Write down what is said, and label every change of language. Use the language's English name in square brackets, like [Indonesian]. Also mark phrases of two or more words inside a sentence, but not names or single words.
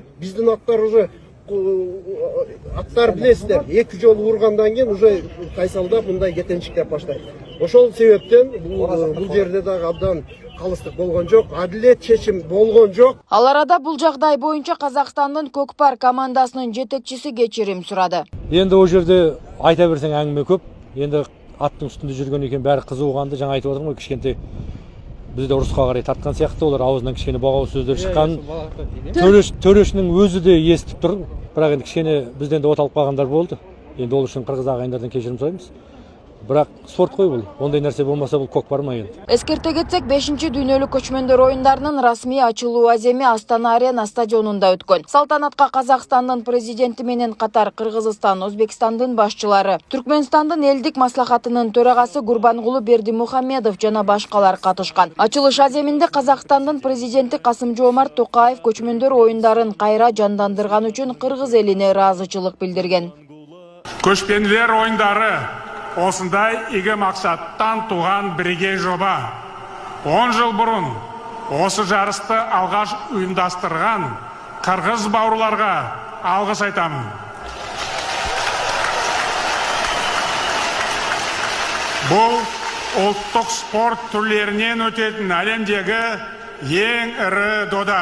[Kyrgyz] Биздин аттар уже аттар билесиздер, 2 жолу ургандан кийин уже кайсалдап мындай кетенчиктеп баштайт. Ошол себептен бул жерде дагы абдан калыстык болгон жок, адилет чечим болгон жок. Ал арада бул жагдай боюнча Казакстандын көкпар командасынын жетекчиси кечирим сурады. [Kazakh] Енді ол жерде айта берсең әңгіме көп. Енді аттың үстінде жүрген екен, бәрі қызуғанды. Жаңа айтып отырмын ғой, кішкентай бізді ұрысқа қарай тартқан сияқты, олар аузынан кішкене бағау сөздер шыққан. Төрешінің өзі де естіп тұр, бірақ енді кішкене бізден де оталып қалғандар болды. Енді ол үшін қырғыз ағайындардан кешірім сұраймыз. Бірақ спорт қой бұл. Ондай нәрсе болмаса бұл көкпар ма енді. [Kyrgyz] Эскерте кетсек, 5-ші дүйнөлүк көчмөндөр оюндарынын расмий ачылуу аземи Астана Арена стадионунда өткөн. Салтанатка Казакстандын президенти менен катар Кыргызстан, Өзбекстандын башчылары, Түркмөнстандын элдик маслахатынын төрагасы Гурбангулу Бердимухамедов жана башкалар катышкан. Ачылыш аземинде Казакстандын президенти Касым-Жомарт Токаев көчмөндөр оюндарын кайра жандандырган үчүн кыргыз элине ыраазычылык билдирген. [Kazakh] Көшпенділер ойындары осындай игі мақсаттан туған бірегей жоба. 10 жыл бұрын осы жарысты алғаш ұйымдастырған қырғыз бауырларға алғыс айтамын. Бұл ұлттық спорт түрлерінен өтетін әлемдегі ең ірі дода.